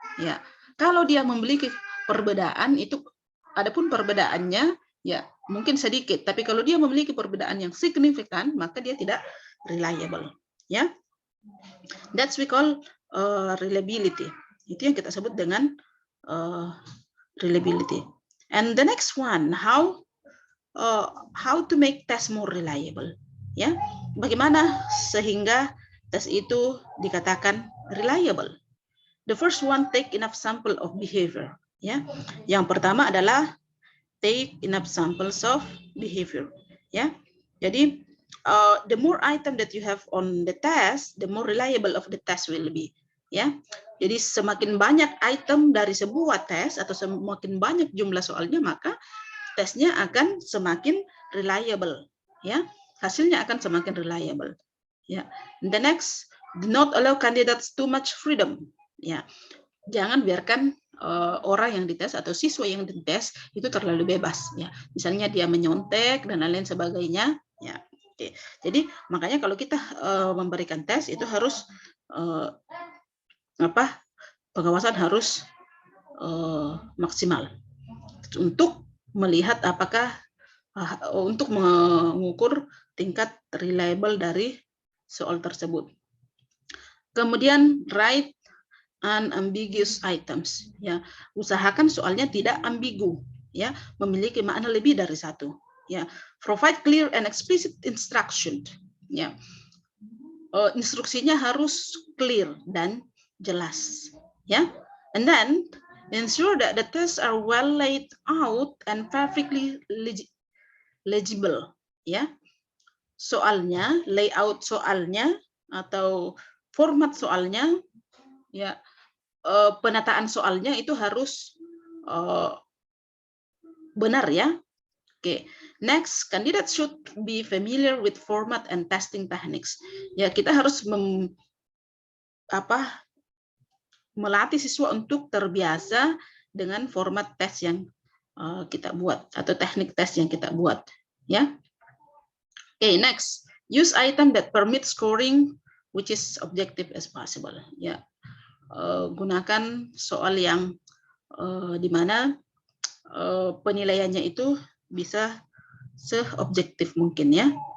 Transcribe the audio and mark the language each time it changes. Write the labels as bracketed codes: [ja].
[id] Ya, kalau dia memiliki perbedaan itu, adapun perbedaannya ya mungkin sedikit, tapi kalau dia memiliki perbedaan yang signifikan, maka dia tidak reliable. [en] Ya, that's we call reliability. [id] Itu yang kita sebut dengan reliability. [en] And the next one, how to make test more reliable. [id] Ya, bagaimana sehingga tes itu dikatakan reliable? [en] The first one, take enough sample of behavior. [id] Ya, yang pertama adalah [en] take enough samples of behavior. [id] Ya, jadi [en] the more item that you have on the test, the more reliable of the test will be. [id] Ya, jadi semakin banyak item dari sebuah tes atau semakin banyak jumlah soalnya, maka tesnya akan semakin reliable. Ya, hasilnya akan semakin reliable. [en] Ya, the next, do not allow candidates too much freedom. [id] Ya, jangan biarkan orang yang dites atau siswa yang dites itu terlalu bebas. Ya, misalnya dia menyontek dan lain-lain sebagainya. Ya, oke. Jadi makanya kalau kita memberikan tes itu harus pengawasan harus maksimal untuk melihat apakah untuk mengukur tingkat reliable dari soal tersebut. Kemudian [en] write unambiguous items, [id] ya, usahakan soalnya tidak ambigu, ya, memiliki makna lebih dari satu, ya. [en] Provide clear and explicit instruction, [id] ya, instruksinya harus clear dan jelas, ya. [en] And then ensure that the tests are well laid out and perfectly legible, ya. [id] Soalnya, layout soalnya atau format soalnya, ya, penataan soalnya itu harus benar, ya. Oke. [en] Next, candidates should be familiar with format and testing techniques. [id] Ya, kita harus melatih siswa untuk terbiasa dengan format tes yang kita buat atau teknik tes yang kita buat, ya. [en] Oke, next, use item that permit scoring which is objective as possible. [id] Ya, gunakan soal yang di mana penilaiannya itu bisa seobjektif mungkin, ya.